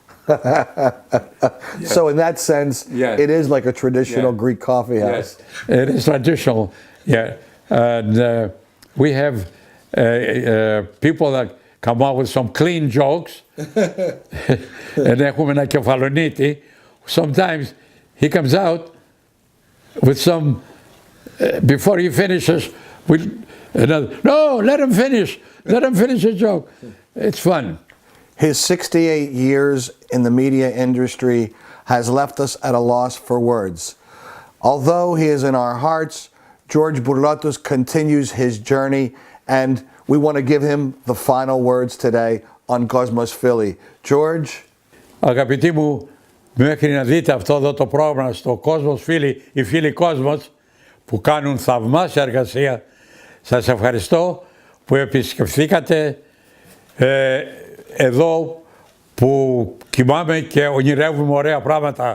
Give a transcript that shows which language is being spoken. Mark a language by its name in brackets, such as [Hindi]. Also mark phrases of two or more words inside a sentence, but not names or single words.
[English] So in that sense, Yes. it is like a traditional Greek coffee house. Yes, it is traditional. Yeah, and we have people that come out with some clean jokes. [Greek] And έχουμε ένα κεφαλονίτη. [English] Sometimes he comes out with some. Before he finishes, another. No, let him finish. Let him finish his joke. It's fun. His 68 years in the media industry has left us at a loss for words. Although he is in our hearts, George Burlotos continues his journey, and we want to give him the final words today on Cosmos Philly. George? [Greek] Αγαπητοί μου, μέχρι να δείτε αυτό εδώ το πρόγραμμα στο Cosmos Philly, οι φίλοι Cosmos που κάνουν θαυμάσια εργασία, σας ευχαριστώ που επισκεφθήκατε εδώ που κοιμάμαι και ονειρεύουμε ωραία πράγματα.